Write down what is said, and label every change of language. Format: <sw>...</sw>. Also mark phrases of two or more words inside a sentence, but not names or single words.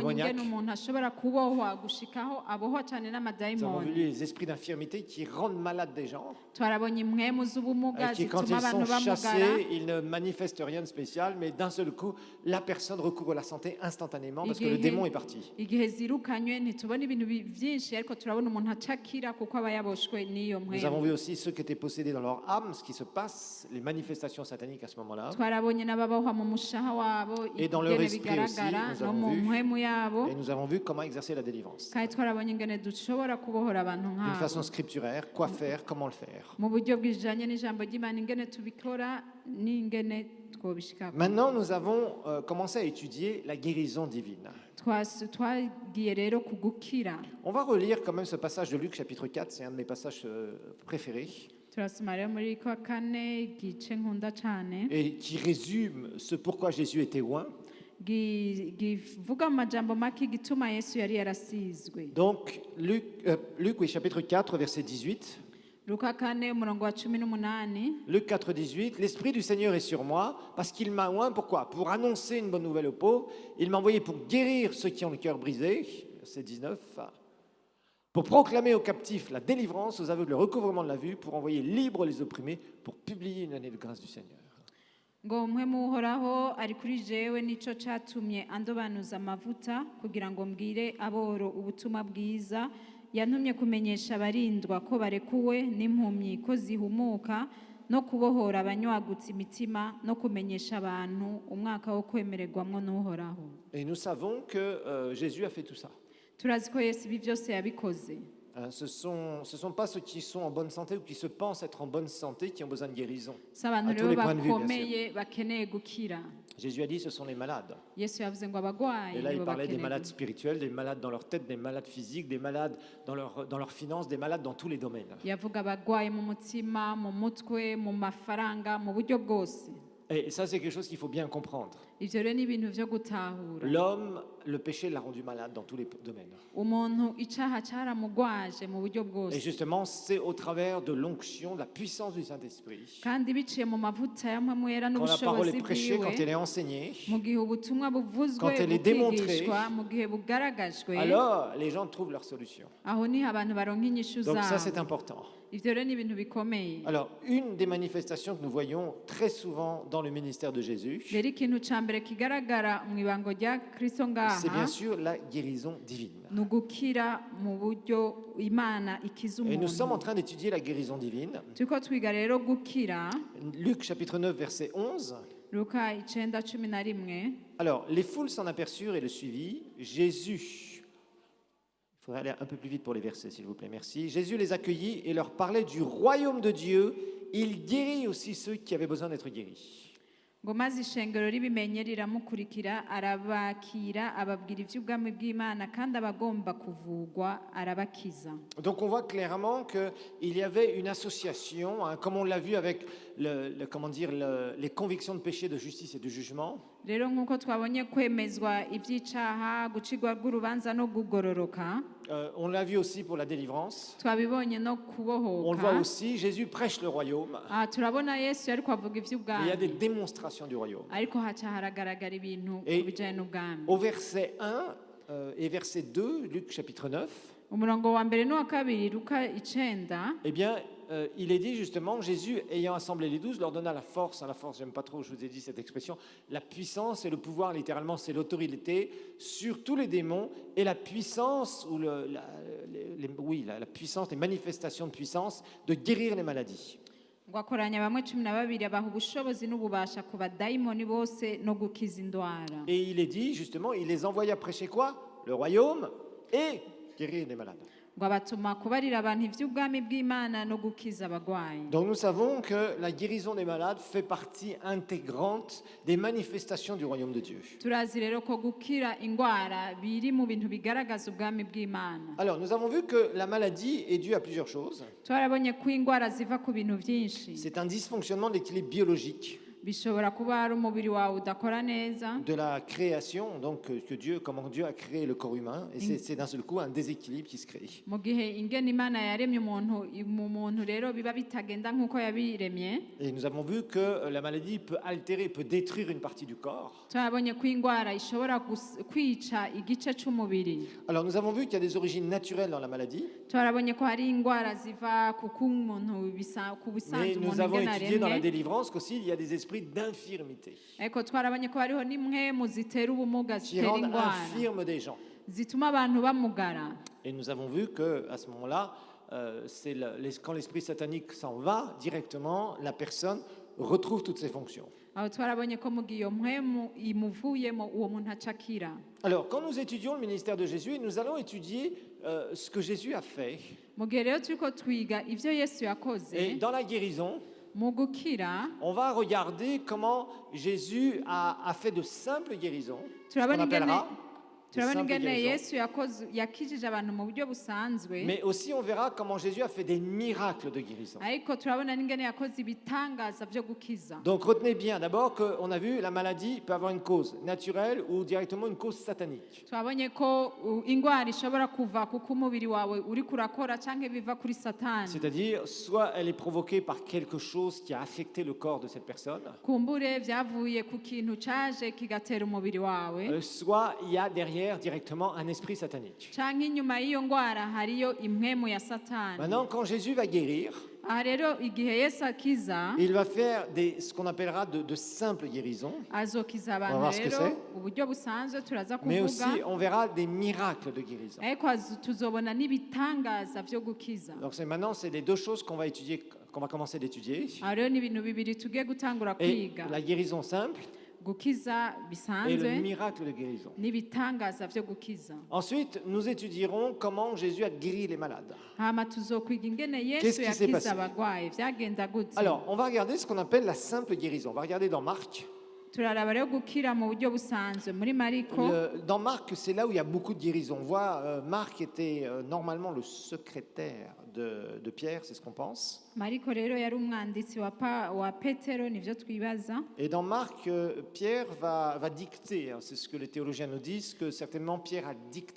<fr>Demoniaque.</fr> <rn>ingene umuntu ashobora kubohwa gushikaho abohwa cane</rn> <fr>Nous avons vu</fr> <rn>n'amadayimoni.</rn> <fr>les esprits d'infirmité qui rendent malades des gens,</fr> <rn>Twarabonye impwemu z'ubumuga</rn> <fr>et qui quand</fr> <rn>zituma</rn> <fr>ils sont</fr> <rn>abantu bamugara.</rn> <fr>chassés, ils ne manifestent rien de spécial, mais d'un seul coup, la personne recouvre la santé instantanément parce que le démon est parti.</fr> <rn>Igihe zirukanywe ntitubona ibintu vyinshi, ariko turabona umuntu acakira kuko aba yaboshwe n'iyo</rn> <fr>Nous avons</fr> <rn>mpwemu.</rn> <fr>vu aussi ceux qui étaient possédés dans leur âme, ce qui se passe, les manifestations sataniques à ce moment-là.</fr> <rn>Twarabonye n'ababohwa mu mushaha wabo</rn> <fr>Et dans leur</fr> <rn>ingene</rn> <fr>esprit</fr> <rn>bigaragara</rn> <fr>aussi, nous</fr> <rn>no</rn> <fr>avons</fr> <rn>mu</rn> <fr>vu.</fr> <rn>mpwemu yabo,</rn> <fr>Et nous avons vu comment exercer la délivrance.</fr> <rn>kandi twarabonye ingene dushobora kubohora abantu</rn> <fr>D'une</fr> <rn>nk'abo</rn> <fr>façon scripturaire, quoi faire, comment le faire.</fr> <rn>mu buryo bwijanye n'ijambo ry'Imana, ingene tubikora n'ingene twobishikako.</rn> <fr>Maintenant, nous avons commencé à étudier la guérison divine.</fr> <rn>Twagiye rero ku gukira.</rn> <fr>On va relire quand même ce passage de Luc chapitre 4, c'est un de mes passages préférés,</fr> <rn>Turasoma rero muri kwa kane igice nkunda cane</rn> <fr>et qui résume ce pourquoi Jésus était loin.</fr> <rn>givuga mu majambo make igituma Yesu yari yarasizwe.</rn> <fr>Donc, Luc, oui, chapitre 4, verset 18.</fr> <rn>Luka kane umurongo wa 18.</rn> <fr>Luc 4, 18. L'Esprit du Seigneur est sur moi parce qu'il m'a oint. Pourquoi? Pour annoncer une bonne nouvelle aux pauvres. Il m'a envoyé pour guérir ceux qui ont le cœur brisé. Verset 19. Pour proclamer aux captifs la délivrance, aux aveugles le recouvrement de la vue, pour envoyer libres les opprimés, pour publier une année de grâce du Seigneur.</fr> <rn>Ngo mpwemu uhoraho ari kuri jewe nico catumye andobanuza amavuta kugira ngo mbwire aboro ubutumwa bwiza, yantumye kumenyesha abarindwa ko barekuwe n'impumyi ko zihumuka, no kubohora abanyagutse imitima, no kumenyesha abantu umwaka wo kwemererwamwo n'uhoraho.</rn> <fr>Et nous savons que Jésus a fait tout ça.</fr> <rn>Turazi ko Yesu ibi vyose yabikoze.</rn> <fr>Ce sont pas ceux qui sont en bonne santé ou qui se pensent être en bonne santé qui ont besoin de guérison.</fr> <rn>Si abantu</rn> <fr>À tous</fr> <rn>rero</rn> <fr>les points de vue, bien</fr> <rn>bakomeye bakeneye gukira.</rn> <fr>Jésus a dit ce sont les malades.</fr> <rn>Yesu yavuze ngo abagwayi</rn> <fr>Et là, il</fr> <rn>nibo</rn> <fr>parlait des</fr> <rn>bakeneye</rn> <fr>malades spirituels, des malades dans leur tête, des malades physiques, des malades dans leurs finances, des malades dans tous les domaines.</fr> <rn>yavuga abagwayi mu mutima, mu mutwe, mu mafaranga, mu buryo bwose.</rn> <fr>Et ça, c'est quelque chose qu'il faut bien comprendre.</fr> <rn>Ivyo rero ni ibintu vyo gutahura.</rn> <fr>L'homme, le péché l'a rendu malade dans tous les domaines.</fr> <rn>Umuntu icaha caramugwaje mu buryo</rn> <fr>Et</fr> <rn>bwose,</rn> <fr>justement, c'est au travers de l'onction, de la puissance du Saint-Esprit.</fr> <rn>kandi biciye mu mavuta ya mpwemu yera</rn> <fr>Quand la parole</fr> <rn>n'ubushobozi</rn> <fr>est prêchée, quand</fr> <rn>bwiwe,</rn> <fr>elle est enseignée,</fr> <rn>mu gihe ubutumwa buvuzwe</rn> <fr>Quand elle est démontrée,</fr> <rn>bukigishwa, mu gihe bugaragajwe,</rn> <fr>alors les gens trouvent leur solution.</fr> <rn>aho niho abantu baronka inyishu</rn> <fr>Donc ça, c'est</fr> <rn>zabo.</rn> <fr>important.</fr> <rn>Ivyo rero ni ibintu bikomeye.</rn> <fr>Alors, une des manifestations que nous voyons très souvent dans le ministère de Jésus,</fr> <rn>Rero ikintu ca mbere kigaragara mu ibango rya Kristo</rn> <fr>c'est bien</fr> <rn>ngaha</rn> <fr>sûr la guérison divine.</fr> <rn>ni ugukira mu buryo Imana ikiza</rn> <fr>Et nous sommes en</fr> <rn>umuntu.</rn> <fr>train d'étudier la guérison divine.</fr> <rn>Turiko twiga rero gukira.</rn> <fr>Luc chapitre 9, verset 11.</fr> <rn>Luka 9:11.</rn> <fr>Alors, les foules s'en aperçurent et le suivirent. Jésus, il faudrait aller un peu plus vite pour les versets, s'il vous plaît, merci. Jésus les accueillit et leur parlait du royaume de Dieu. Il guérit aussi ceux qui avaient besoin d'être guéris.</fr> <rn>ngo maze ishengero ribimenye riramukurikira arabakira ababwira iby'ubwami bw'Imana kandi abagomba kuvugwa arabakiza.</rn> <fr>Donc on voit clairement qu'il y avait une association, hein, comme on l'a vu avec les convictions de péché, de justice et de jugement.</fr> <rn>Rero nk'uko twabonye kwemezwa iby'icaha gucirwa rw'urubanza no kugororoka,</rn> <fr>On l'a vu aussi pour la délivrance.</fr> <rn>twabibonye no</rn> <fr>On le</fr> <rn>kubohoka.</rn> <fr>voit aussi, Jésus prêche le royaume.</fr> <rn>Turabona Yesu ariko avuga</rn> <fr>Mais il y a des</fr> <rn>iby'ubwami</rn> <fr>démonstrations du royaume.</fr> <rn>ariko haca haragaragara ibintu</rn> <fr>Et</fr> <rn>ku bijyanye n'ubwami.</rn> <fr>Au verset 1 et verset 2, Luc chapitre 9,</fr> <rn>Umurongo wa mbere n'uwa kabiri Luka 9.</rn> <fr>eh bien, il est dit justement, Jésus, ayant assemblé les 12, leur donna la force, j'aime pas trop, je vous ai dit cette expression, la puissance et le pouvoir, littéralement, c'est l'autorité sur tous les démons et la puissance, ou la puissance, les manifestations de puissance, de guérir les maladies.</fr> <rn>ngo akoranya bamwe 12 abaha ubushobozi n'ububasha ku badayimoni bose no gukiza indwara.</rn> <fr>Et il est dit, justement, il les envoya prêcher quoi? Le royaume et guérir les malades.</fr> <rn>Ngo abatuma kubarira abantu iby'ubwami bw'Imana no gukiza abagwayi.</rn> <fr>Donc nous savons que la guérison des malades fait partie intégrante des manifestations du royaume de Dieu.</fr> <rn>Turazi rero ko gukira indwara biri mu bintu bigaragaza ubwami bw'Imana.</rn> <fr>Alors nous avons vu que la maladie est due à plusieurs choses.</fr> <rn>Twarabonye ko indwara ziva ku bintu byinshi.</rn> <fr>C'est un dysfonctionnement de l'équilibre biologique</fr> <rn>Bishobora kuba ari umubiri wawe udakora neza,</rn> <fr>de la création, donc comment Dieu a créé le corps humain, et c'est d'un seul coup un déséquilibre qui se crée.</fr> <rn>mu gihe ingene Imana yaremye mu muntu rero biba bitagenda nk'uko yabiremye.</rn> <fr>Et nous avons vu que la maladie peut altérer, peut détruire une partie du corps.</fr> <rn>Turabonye ko indwara ishobora kwica igice c'umubiri.</rn> <fr>Alors nous avons vu qu'il y a des origines naturelles dans la maladie,</fr> <rn>Turabonye ko hari indwara ziva ku muntu ku</rn> <fr>mais</fr> <rn>bisanzwe</rn> <fr>nous</fr> <rn>umuntu</rn> <fr>avons</fr> <rn>ingene</rn> <fr>étudié dans la</fr> <rn>aremye.</rn> <fr>délivrance qu'aussi il y a des esprits d'infirmité</fr> <rn>Ariko twarabonye ko hariho n'imwe mu zitera ubumuga</rn> <fr>qui</fr> <rn>zitera</rn> <fr>rendent</fr> <rn>indwara</rn> <fr>infirmes des gens.</fr> <rn>zituma abantu bamugara.</rn> <fr>Et nous avons vu qu'à ce moment-là, quand l'esprit satanique s'en va directement, la personne retrouve toutes ses fonctions.</fr> <rn>Aho twarabonye ko mu gihe iyo mpwemu imuvuyemo uwo muntu acakira.</rn> <fr>Alors, quand nous étudions le ministère de Jésus, nous allons étudier ce que Jésus a fait.</fr> <rn>Mu gihe rero turiko twiga ivyo Yesu</rn> <fr>Et</fr> <rn>yakoze</rn> <fr>dans la guérison,</fr> <rn>mu gukira,</rn> <fr>on va regarder comment Jésus a fait de simples guérisons, ce qu'on</fr> <rn>turabona</rn> <fr>appellera des</fr> <rn>turabona</rn> <fr>simples</fr> <rn>ingene</rn> <fr>guérisons.</fr> <rn>Yesu yakijije abantu mu buryo busanzwe,</rn> <fr>Mais aussi, on verra comment Jésus a fait des miracles de guérison.</fr> <rn>ariko turabona n'ingene yakoze ibitangaza vyo gukiza.</rn> <fr>Donc retenez bien d'abord qu'on a vu la maladie peut avoir une cause naturelle ou directement une cause satanique.</fr> <rn>Twabonye ko indwara ishobora kuva kuko umubiri wawe uri kurakora canke biva kuri Satani.</rn> <fr>C'est-à-dire, soit elle est provoquée par quelque chose qui a affecté le corps de cette personne,</fr> <rn>Kumbure vyavuye ku kintu caje kigatera umubiri wawe,</rn> <fr>soit il y a derrière directement un esprit satanique.</fr> <rn>canke inyuma y'iyo ndwara hariyo impwemu ya Satani.</rn> <fr>Maintenant, quand Jésus va guérir,</fr> <rn>Aha rero igihe Yesu akiza,</rn> <fr>il va faire ce qu'on appellera de simples guérisons,</fr> <rn>azokiza</rn> <fr>On va</fr> <rn>abantu</rn> <fr>voir ce que</fr> <rn>rero</rn> <fr>c'est.</fr> <rn>uburyo busanzwe turaza</rn> <fr>mais aussi</fr> <rn>kuvuga,</rn> <fr>on verra des miracles de guérison.</fr> <rn>ariko tuzobona n'ibitangaza vyo gukiza.</rn> <fr>Donc c'est les deux choses qu'on va étudier, qu'on va commencer d'étudier.</fr> <rn>Aha rero ni ibintu bibiri tugiye gutangura</rn> <fr>Et</fr> <rn>kwiga,</rn> <fr>la guérison simple</fr> <rn>gukiza</rn> <fr>et le</fr> <rn>bisanzwe</rn> <fr>miracle de guérison.</fr> <rn>n'ibitangaza vyo gukiza.</rn> <fr>Ensuite, nous étudierons comment Jésus a guéri les malades.</fr> <rn>Hama tuzokwiga ingene</rn> <fr>Qu'est-ce</fr> <rn>Yesu</rn> <fr>qui s'est passé?</fr> <rn>yakiza abagwayi vyagenda gute.</rn> <fr>Alors, on va regarder ce qu'on appelle la simple guérison. On va regarder dans Marc.</fr> <rn>Turaraba rero gukira mu buryo busanzwe muri Mariko.</rn> <fr>Dans Marc, c'est là où il y a beaucoup de guérisons. On voit, Marc était normalement le secrétaire de Pierre, c'est ce qu'on pense.</fr> <rn>Mariko rero yari umwanditsi wa Petero, nivyo twibaza.</rn> <fr>Et dans Marc, Pierre va dicter, hein, c'est ce que les théologiens nous disent, que certainement Pierre a dicté.</fr>